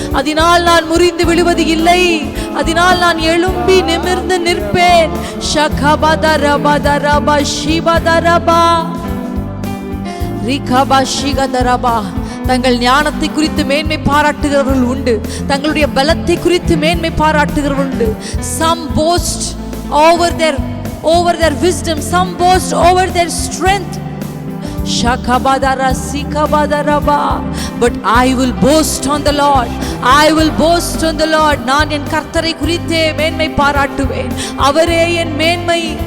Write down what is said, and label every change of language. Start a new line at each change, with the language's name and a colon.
Tamil: அதனால் நான் முறிந்து விழுவது இல்லை, அதனால் நான் எழும்பி நிமிர்ந்து நிற்பேன். ஷகபதரபதரப ஷிபதரபா ரிகபஷிகதரபா. தங்கள் ஞானத்தை குறித்து மேன்மை பாராட்டுகிறவர்கள் உண்டு, தங்களுடைய பலத்தை குறித்து மேன்மை பாராட்டுகிறவர்கள் உண்டு.
English: Some boast over their wisdom, some boast over their strength. Shakabadara sikabadaraba. But I will boast on the Lord. I will boast on the Lord.
Tamil: நான் என் கர்த்தரை குறித்தே மேன்மை பாராட்டுவேன், அவரே என் மேன்மை.